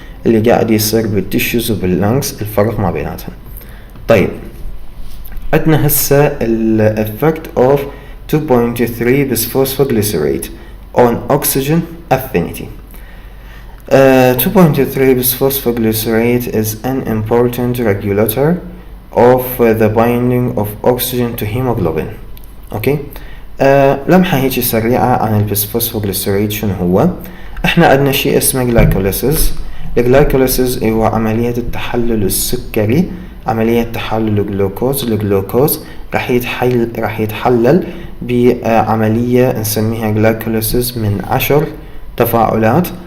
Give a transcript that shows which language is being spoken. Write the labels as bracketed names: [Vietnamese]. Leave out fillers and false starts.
[Arabic] اللي قاعد يصير بالتشوز وباللانكس، الفرق ما بيناتهم. طيب عندنا هسه ال [English] effect of 2.3 bisphosphoglycerate on oxygen affinity. 2.3 bisphosphoglycerate is an important regulator of the binding of oxygen to hemoglobin. [Arabic] اوكي. لمحة هيك سريعة عن البسفوسفوغليسيريد شنو هو. احنا عندنا شيء اسمه جلايكوليسيس. الجلايكوليسيس هو عملية التحلل السكري، عملية تحلل الجلوكوز. الجلوكوز راح يتحلل بعملية نسميها جلايكوليسيس من 10 تفاعلات.